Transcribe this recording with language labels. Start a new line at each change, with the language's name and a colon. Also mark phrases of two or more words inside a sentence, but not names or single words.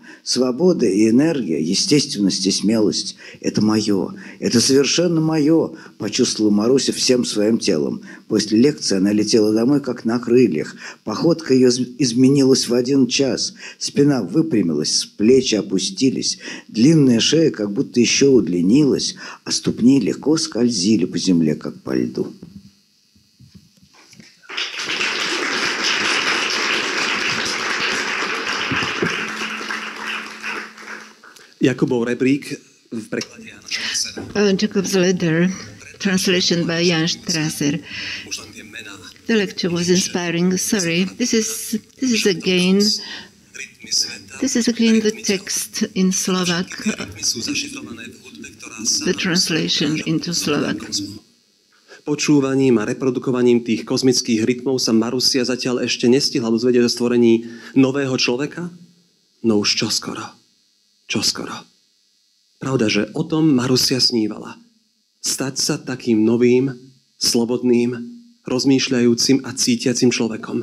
Russian: Свобода и энергия, естественность и смелость – это мое, это совершенно мое, почувствовала Маруся всем своим телом. После лекции она летела домой, как на крыльях. Походка ее изменилась в 1 час. Спина выпрямилась, плечи опустились, длинная шея как будто еще удлинилась, а ступни легко скользили по земле, как по льду.
Slovak: Jakubov rebrík v preklade Jana Štrassera.
English: Jacob's letter, translation by Jan Štrasser. The lecture was inspiring. Sorry, this is again the text in Slovak, the translation into Slovak.
Slovak: Počúvaním a reprodukovaním tých kozmických rytmov sa Marusia zatiaľ ešte nestihla dozvedieť o stvorení nového človeka? No už čoskoro. Čoskoro. Pravda, že o tom Marusia snívala. Stať sa takým novým, slobodným, rozmýšľajúcim a cítiacim človekom.